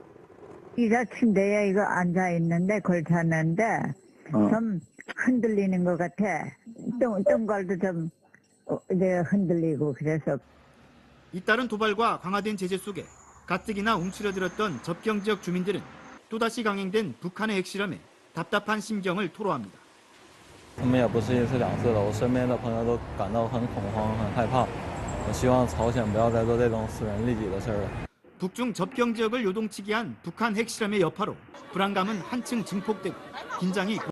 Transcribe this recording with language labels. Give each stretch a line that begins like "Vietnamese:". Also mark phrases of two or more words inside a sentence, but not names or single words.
Korean: 이가 침대에 이거 앉아 있는데 걸쳤는데 좀 흔들리는 것 같아. 똥갈도 좀 흔들리고 그래서. 잇따른 도발과 강화된 제재 속에 가뜩이나 움츠러들었던 접경 지역 주민들은 또다시 강행된 북한의 핵실험에 답답한 심경을 토로합니다.
Chinese: 他们也不是一次两次了，我身边的朋友都感到很恐慌、很害怕。我希望朝鲜不要再做这种损人利己的事了。
Korean: 북중 접경 지역을 요동치게 한 북한 핵실험의 여파로 불안감은 한층 증폭되고 긴장이